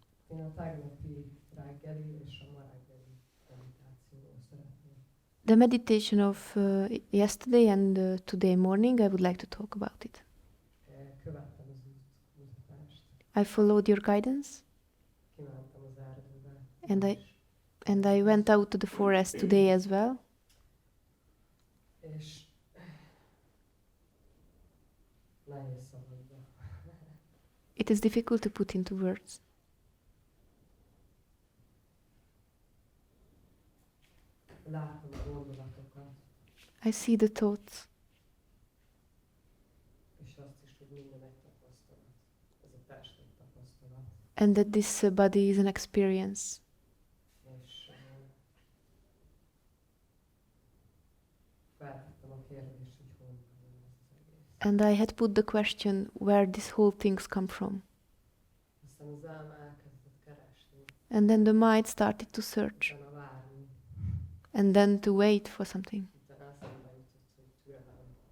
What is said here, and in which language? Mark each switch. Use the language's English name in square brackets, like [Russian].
[Hungarian] Én a tegnapi reggeli és a ma reggeli meditációról szeretném. [English] The meditation of yesterday and today morning, I would like to talk about it. [Hungarian] Követtem az útmutatást. [English] I followed your guidance [Hungarian] Kimentem az erdőbe. [English] and I went out to the forest today as well. [Hungarian] És nehéz szavakba. [English] It is difficult to put into words. [Hungarian] Látom a gondolatokat. [English] I see the thoughts [Hungarian] És azt is, hogy minden egy tapasztalat. Ez a test egy tapasztalat. [English] and that this body is an experience. [Hungarian] És feltettem a kérdést, hogy honnan jön ez az egész. [English] And I had put the question where this whole things come from. [Hungarian] Aztán az elme elkezdett keresni, [English] And then the mind started to search [Hungarian] utána várni. [English] and then to wait for something. [Hungarian] Utána eszembe jutott, hogy türelem.